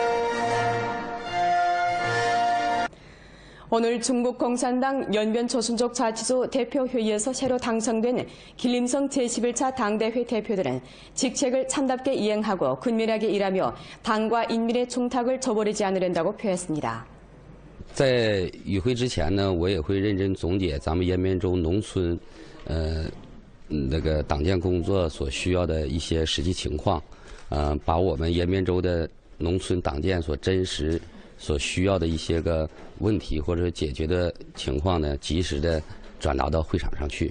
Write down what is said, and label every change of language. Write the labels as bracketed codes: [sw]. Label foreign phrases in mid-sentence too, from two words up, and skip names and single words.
[ko] 오늘 중국 공산당 연변 조순족 자치소 대표회의에서 새로 당선된 길림성 제11차 당대회 대표들은 직책을 참답게 이행하고 근면하게 일하며 당과 인민의 중탁을 저버리지 않으려고 표했습니다. [zh] 在与会之前呢，我也会认真总结咱们延边州农村那个党建工作所需要的一些实际情况，把我们延边州的农村党建所真实所需要的一些个问题或者解决的情况呢，及时的转达到会场上去。